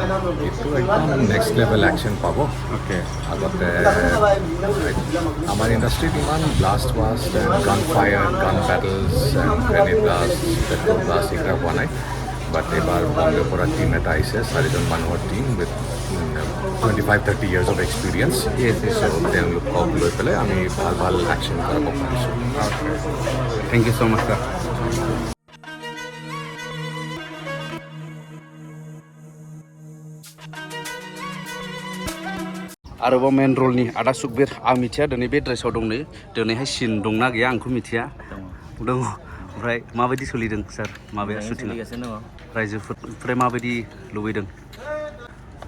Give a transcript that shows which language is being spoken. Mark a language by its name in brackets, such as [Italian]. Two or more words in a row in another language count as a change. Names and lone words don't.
[Assamese] এইটো একদম [English] next level action [Assamese] পাব অ'কে আগতে আমাৰ ইণ্ডাষ্ট্ৰীত ইমান [English] blast wast gun fire gun battles grenade blast petrol blast [Assamese] এইবিলাক হোৱা নাই বাট এইবাৰ বম্বেৰ পৰা টীম এটা আহিছে 4জন মানুহৰ টীম [English] with 25-30 years of experience [Assamese] তেওঁলোকক লৈ পেলাই আমি ভাল একশ্যন কৰাব পাৰিছোঁ [English] thank you so much sir [Bodo] आरोबाव मेन रलनि आदा सुकबिर आं मिथिया दिनै बे ड्रेसाव दं नै दिनैहाय सिन दंना गैया आंखौ मिथिया दङ ओमफ्राय माबायदि सोलिदों सार माबाया शुटिंआ रायजोफोरनिफ्राय माबायदि लुबैदों